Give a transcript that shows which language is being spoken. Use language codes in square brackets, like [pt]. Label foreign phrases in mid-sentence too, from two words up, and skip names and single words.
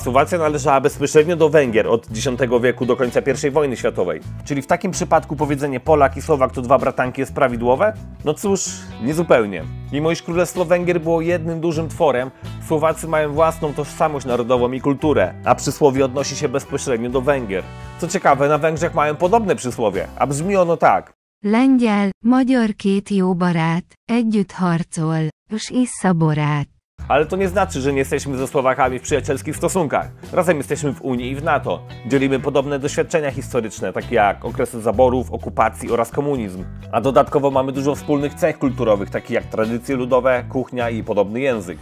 [pl] Słowacja należała bezpośrednio do Węgier od X wieku do końca I wojny światowej, czyli w takim przypadku powiedzenie Polak i Słowak to 2 bratanki jest prawidłowe? No cóż, niezupełnie. Mimo iż Królestwo Węgier było jednym dużym tworem, Słowacy mają własną tożsamość narodową i kulturę, a przysłowie odnosi się bezpośrednio do Węgier. Co ciekawe, na Węgrzech mają podobne przysłowie, a brzmi ono tak. [hu] Lengyel, magyar két jó barát, együtt harcol, és issza borát. [pl] Ale to nie znaczy, że nie jesteśmy ze Słowakami w przyjacielskich stosunkach. Razem jesteśmy w Unii i w NATO. Dzielimy podobne doświadczenia historyczne, takie jak okresy zaborów, okupacji oraz komunizm. A dodatkowo mamy dużo wspólnych cech kulturowych, takich jak tradycje ludowe, kuchnia i podobny język.